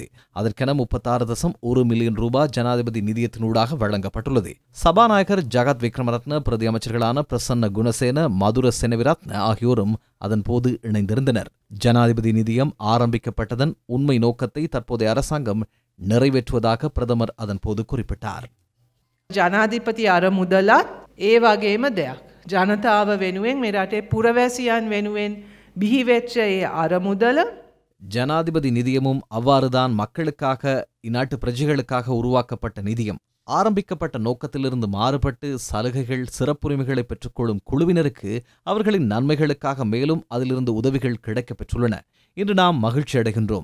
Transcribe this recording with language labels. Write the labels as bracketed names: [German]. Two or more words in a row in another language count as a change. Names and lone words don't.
[Tamil] அதற்கென 36.1 மில்லியன் ரூபாய் ஜனாதிபதி நிதியத்தினூடாக வழங்கப்பட்டுள்ளது. சபாநாயகர் ஜகத் விக்ரமரத்ன, பிரதி அமைச்சர்களான பிரசன்ன குணசேன, மதுர செனவிரத்ன ஆகியோரும் அதன்போது இணைந்திருந்தனர். ஜனாதிபதி நிதியம் ஆரம்பிக்கப்பட்டதன் உண்மை நோக்கத்தை தற்போதைய அரசாங்கம் நிறைவேற்றுவதாக பிரதமர் அதன்போது குறிப்பிட்டார். [Sinhala] ජනාධිපති අරමුදලත් ඒ වගේම දෙයක්. ජනතාව වෙනුවෙන් මේ රටේ පුරවැසියන් වෙනුවෙන් බිහිවෙච්ච ඒ අරමුදල [Tamil] ஜனாதிபதி நிதியமும் அவ்வாறுதான் மக்களுக்காக, இந்நாட்டு பிரஜைகளுக்காக உருவாக்கப்பட்ட நிதியம். ஆரம்பிக்கப்பட்ட நோக்கத்திலிருந்து மாறுபட்டு சலுகைகள், சிறப்புரிமைகளை பெற்றுக்கொள்ளும் குழுவினருக்கு அவர்களின் நன்மைகளுக்காக மேலும் அதிலிருந்து உதவிகள் கிடைக்கப் பெற்றுள்ளன. இன்று நாம் மகிழ்ச்சி அடைகின்றோம்.